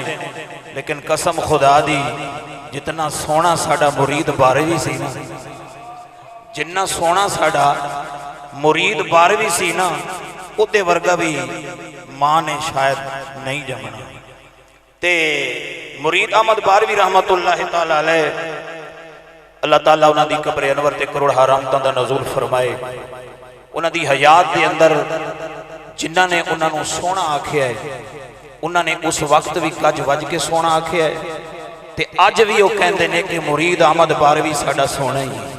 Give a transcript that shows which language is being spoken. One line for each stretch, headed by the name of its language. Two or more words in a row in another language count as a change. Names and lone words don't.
Punjabi: لیکن قسم خدا دی، جتنا سونا ساڈا مرید بارہویں سی نا، جنا سونا ساڈا مرید بارہویں سی نا، اوہدے ورگا بھی ماں نے شاید نہیں جمنا. تے مرید احمد بارہویں
Arabic: رحمة الله تعالى عليه,
Punjabi: اللہ تعالیٰ انہاں دی قبر انور تے کروڑ رحمتاں دا نزول فرمائے. انہاں دی حیات دے اندر جنہاں نے انہاں نوں سوہنا آکھیا ہے، انہاں نے اس وقت بھی گج وج کے سوہنا آکھیا ہے، تے اج بھی او کہندے نے کہ مرید احمد بارہویں ساڈا سوہنا ہی ہے.